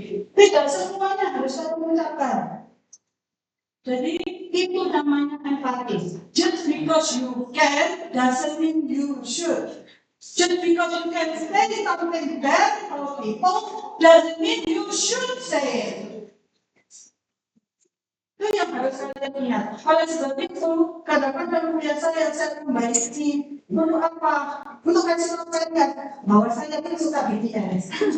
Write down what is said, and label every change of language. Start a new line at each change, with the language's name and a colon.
Indonesian: Tidak semuanya harus saya mengucapkan. Jadi itu namanya empati.
English: Just because you can doesn't mean you should. Just because you can say something bad for people doesn't mean you should say it.
Indonesian: Itu yang harus kalian lihat. Oleh sebab itu, kadang-kadang melihat saya membaiki untuk apa? Untuk kasih tahu kalian bahwa saya itu suka BTS.